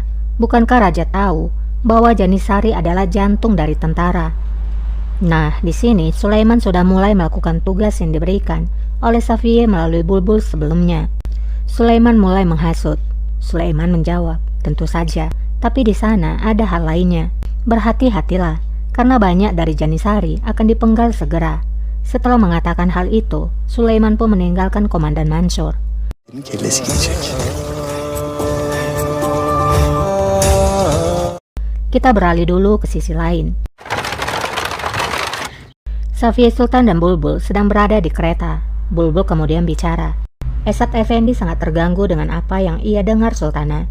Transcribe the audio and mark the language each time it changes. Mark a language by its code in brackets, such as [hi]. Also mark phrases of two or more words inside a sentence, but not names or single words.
[id] Bukankah raja tahu bahwa Janisari adalah jantung dari tentara? Nah, di sini Sulaiman sudah mulai melakukan tugas yang diberikan oleh Safiye melalui Bulbul sebelumnya. Sulaiman mulai menghasut. Sulaiman menjawab, tentu saja, tapi di sana ada hal lainnya. Berhati-hatilah, karena banyak dari Janisari akan dipenggal segera. Setelah mengatakan hal itu, Sulaiman pun meninggalkan Komandan Mansur. [tr] Kellesi gidecek. [id] Kita beralih dulu ke sisi lain. Safiye Sultan dan Bulbul sedang berada di kereta. Bulbul kemudian bicara. Esat Effendi sangat terganggu dengan apa yang ia dengar Sultana.